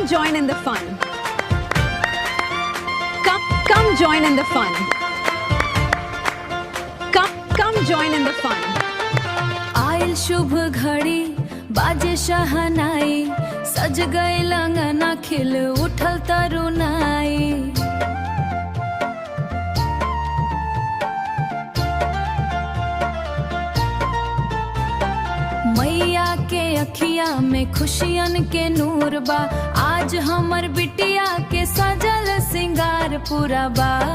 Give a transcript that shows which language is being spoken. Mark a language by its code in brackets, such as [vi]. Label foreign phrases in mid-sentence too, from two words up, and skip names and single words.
[en] join in the fun. Come join in the fun. Come join in the fun. [bho] आयल शुभ घड़ी बाजे शहनाई, सज गए लंगना खिल उठल तरुनाई। मैया के अखिया में खुशियन के नूर बा, आज हमर बिटिया के सजल सिंगार पूरा बा।